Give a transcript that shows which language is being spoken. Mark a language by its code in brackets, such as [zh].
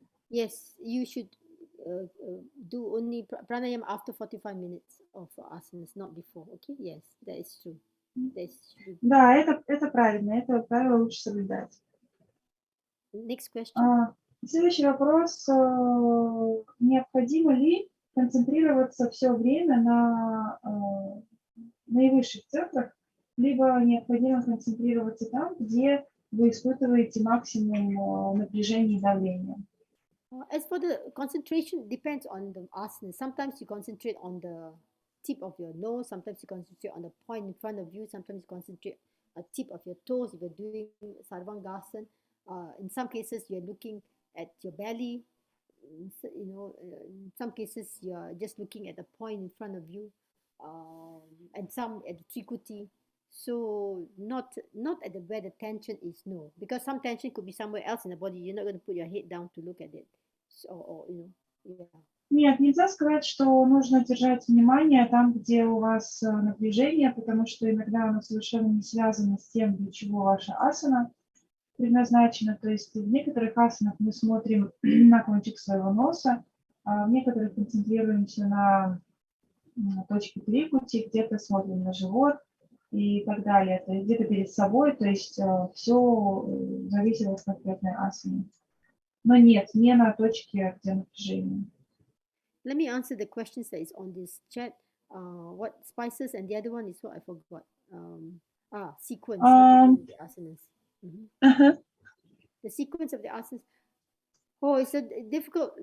[en] Yes, you should do only pranayama after 45 minutes of asanas, not before. Okay, yes, that is true. [ru] Да, это правильно, это правило лучше соблюдать. [en] Next question. [ru] Следующий вопрос. Необходимо ли концентрироваться все время на наивысших цифрах, либо необходимо концентрироваться там, где вы испытываете максимум напряжения и давления? [en] As for the concentration, depends on the asana. Sometimes you concentrate on the tip of your nose, sometimes you concentrate on the point in front of you, sometimes you concentrate on the tip of your toes if you're doing sarvangasana. In some cases, you're looking at your belly. In some cases, you're just looking at the point in front of you, and some at the trikuti. So not at where the tension is, no, because some tension could be somewhere else in the body. You're not going to put your head down to look at it. So, yeah. [ru] Нет, нельзя сказать, что нужно держать внимание там, где у вас напряжение, потому что иногда оно совершенно не связано с тем, для чего ваша асана предназначена. То есть в некоторых асанах мы смотрим на кончик своего носа, а в некоторых концентрируемся на точке трикути, где-то смотрим на живот и так далее. То есть где-то перед собой, то есть все зависит от конкретной асаны. Но нет, не на точке, где напряжение. [en] Let me answer the questions that is on this chat. What spices, and the other one is what I forgot. Sequence of the asanas. The sequence of the asanas. Oh, it's a difficult.